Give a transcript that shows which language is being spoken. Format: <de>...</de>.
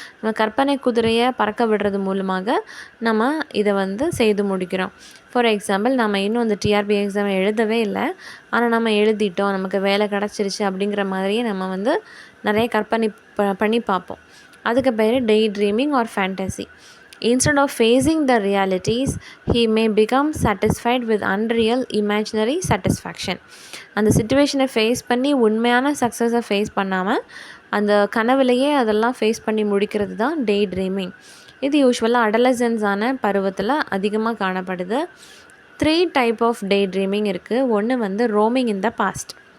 <ta>நம்ம கற்பனை குதிரையை பறக்க விடுறது மூலமாக நம்ம இதை வந்து செய்து முடிக்கிறோம். ஃபார் எக்ஸாம்பிள், நம்ம இன்னும் அந்த டிஆர்பி எக்ஸாம் எழுதவே இல்லை, ஆனால் நம்ம எழுதிட்டோம், நமக்கு வேலை கிடச்சிருச்சு அப்படிங்கிற மாதிரியே நம்ம வந்து நிறைய கற்பனை பண்ணி பார்ப்போம். அதுக்கு பேர் day dreaming R fantasy.</ta> <en>Instead of facing the realities, he may become satisfied with unreal imaginary satisfaction.</en> <ta>அந்த சிச்சுவேஷனை ஃபேஸ் பண்ணி உண்மையான சக்ஸஸை ஃபேஸ் பண்ணாமல் அந்த கனவுலையே அதெல்லாம் ஃபேஸ் பண்ணி முடிக்கிறது தான் டே ட்ரீமிங். இது யூஸ்வலாக அடலசன்ஸான பருவத்தில் அதிகமாக காணப்படுது. 3 டைப் ஆஃப் டே ட்ரீமிங் இருக்குது. ஒன்று வந்து ரோமிங் இன் த பாஸ்ட்.</ta>